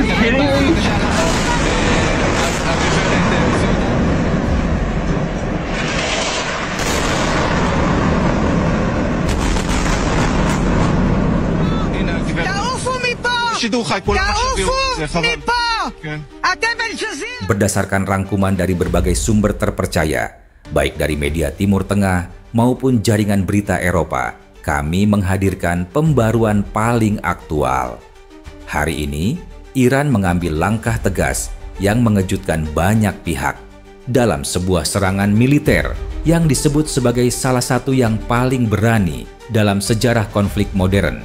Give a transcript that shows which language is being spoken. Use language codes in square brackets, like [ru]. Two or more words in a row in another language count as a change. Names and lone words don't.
[he] תעופו מפה! שידור חי, כולם עכשיו זה תעופו חבל. מפה! כן. אתם אל-ג'זירה! [id] Berdasarkan rangkuman dari berbagai sumber terpercaya, baik dari media Timur Tengah maupun jaringan berita Eropa, kami menghadirkan pembaruan paling aktual. Hari ini, Iran mengambil langkah tegas yang mengejutkan banyak pihak dalam sebuah serangan militer yang disebut sebagai salah satu yang paling berani dalam sejarah konflik modern.